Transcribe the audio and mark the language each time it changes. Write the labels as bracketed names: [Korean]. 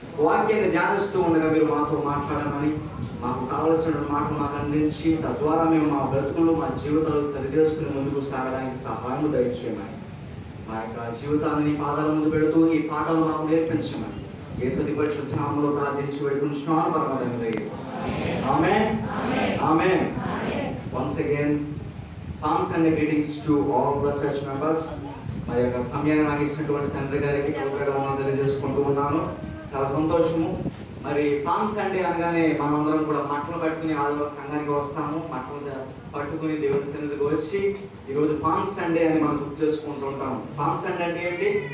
[Telugu] వాక్యాన్ని ధ్యానిస్తూ ఉండగా మీరు మాతో మాట్లాడమని, మాకు కావలసిన మాటలు మాకు అందించి తద్వారా మేము మా బ్రతుకులు మా జీవితాలు సరిచేసుకుని ముందుకు సాగడానికి సహాయం దయచేయమని, మా యొక్క జీవితాన్ని పాదాల ముందు పెడుతూ ఈ పాటలు మాకు నేర్పించమని యేసు పరిశుద్ధ నామములో ప్రార్థించి వేడుకుంటున్నాను పరమ తండ్రి. ఆమేన్. ఆమేన్. [English] Once again, thanks and greetings to all the church members. [Telugu] మా యొక్క సమయాన్ని నాకు ఇచ్చినటువంటి తండ్రి గారికి కృతజ్ఞతలు తెలియజేసుకుంటూ ఉన్నాను. చాలా సంతోషము. మరి పామ్ సండే అనగానే మనమందరం కూడా మట్టలు పట్టుకుని ఆదివారం సంఘానికి వస్తాము. మట్టలు పట్టుకుని దేవుని సన్నిధికి వచ్చి ఈరోజు పామ్ సండే అని మనం గుర్తు చేసుకుంటూ ఉంటాము. పామ్ సండే అంటే ఏంటి?